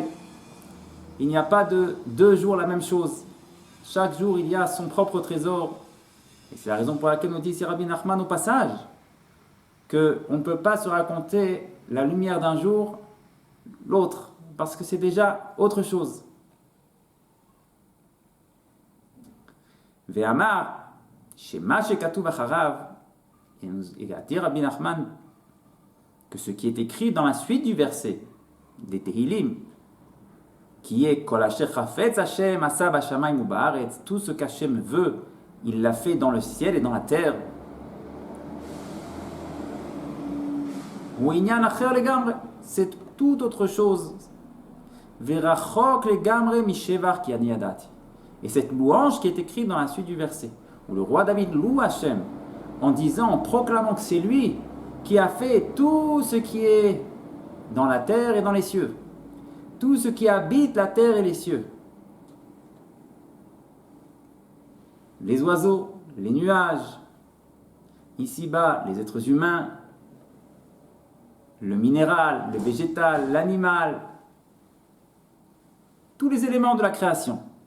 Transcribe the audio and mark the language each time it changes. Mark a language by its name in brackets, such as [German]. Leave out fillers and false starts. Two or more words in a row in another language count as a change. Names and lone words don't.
[French] Il n'y a pas de 2 jours la même chose. Chaque jour, il y a son propre trésor. Et c'est la raison pour laquelle nous dit ici Rabbi Nachman au passage qu'on ne peut pas se raconter la lumière d'un jour, l'autre, parce que c'est déjà autre chose. [Hebrew] ואמר, שמה שכתוב אחריו, [French] et a dit Rabbi Nachman que ce qui est écrit dans la suite du verset des Tehillim, qui est [Hebrew] כל אשר חפץ ה' עשה בשמים ובארץ, [French] tout ce qu'Hashem veut, il l'a fait dans le ciel et dans la terre. [Hebrew] הוא ענין אחר לגמרי, [French] c'est tout autre chose. [Hebrew] ורחוק לגמרי משבר כי אני ידעתי. [French] Et cette louange qui est écrite dans la suite du verset, où le roi David loue Hachem en disant, en proclamant que c'est lui qui a fait tout ce qui est dans la terre et dans les cieux, tout ce qui habite la terre et les cieux, les oiseaux, les nuages, ici-bas les êtres humains, le minéral, le végétal, l'animal, tous les éléments de la création.